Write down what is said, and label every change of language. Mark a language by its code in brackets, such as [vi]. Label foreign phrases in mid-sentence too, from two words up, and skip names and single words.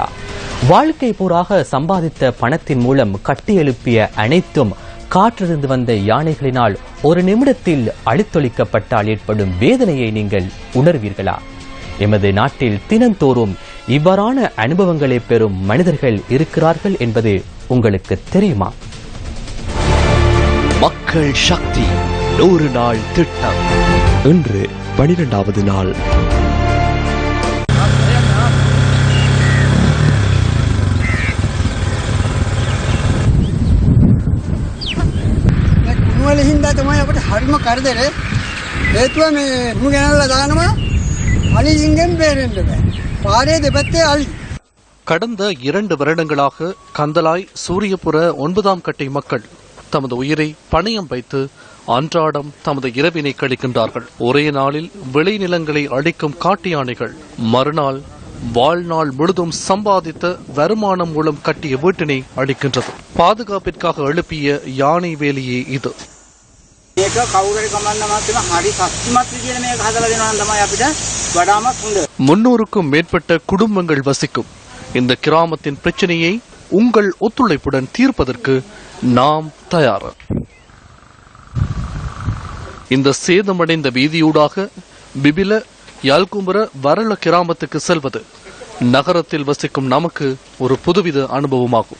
[ta] வாழ்க்கை பூராக சம்பாதித்த பணத்தின் மூலம் கட்டியெழுப்பிய அனைத்தும் காற்றிருந்து வந்த யானைகளினால் ஒரு நிமிடத்தில் அழித்தொழிக்கப்பட்டால் ஏற்படும் வேதனையை நீங்கள் உணர்வீர்களா? எமது நாட்டில் தினந்தோறும் இவ்வாறான அனுபவங்களை பெறும் மனிதர்கள் இருக்கிறார்கள் என்பது உங்களுக்கு தெரியுமா? மக்கள் சக்தி 100 நாள் திட்டம் இன்று 12வது நாள். [si] හින්දා තමයි අපිට හරිම කරදර. හේතුව මේ මු ගෙනල්ලා දානවා අලින්ගෙන් බේරෙන්න බෑ. පාරේ දෙපැත්තේ අලි. [ta] கடந்த 2 வருடங்களாக கந்தலாய் சூரியபுர 9ஆம் கட்டை மக்கள் தமது உயிரை பணயம் வைத்து அன்றாடம் தமது இரவினை கழிக்கின்றார்கள். ஒரே நாளில் விளைநிலங்களை அழிக்கும் காட்டு யானைகள் மறுநாள் வாழ்நாள் முழுதும் சம்பாதித்த வருமானம் மூலம் கட்டிய வீட்டினை அழிக்கின்றது. பாதுகாப்பிற்காக எழுப்பிய யானை வேலியே இது. [si] මේක කවුරුරි කමන්න මාත්‍රම හරි සත්‍යමත් විදියට මේක හදලා දෙනවා නම් තමයි අපිට වඩාම හොඳ. [ta] 300க்கும் மேற்பட்ட குடும்பங்கள் வசிக்கும் இந்த கிராமத்தின் பிரச்சனையை உங்கள் ஒத்துழைப்புடன் தீர்ப்பதற்கு நாம் தயார். இந்த சேதமடைந்த வீதியூடாக பிபில யாழ்கும்புர வரல கிராமத்துக்கு செல்வது நகரத்தில் வசிக்கும் நமக்கு ஒரு புதுவித அனுபவமாகும்.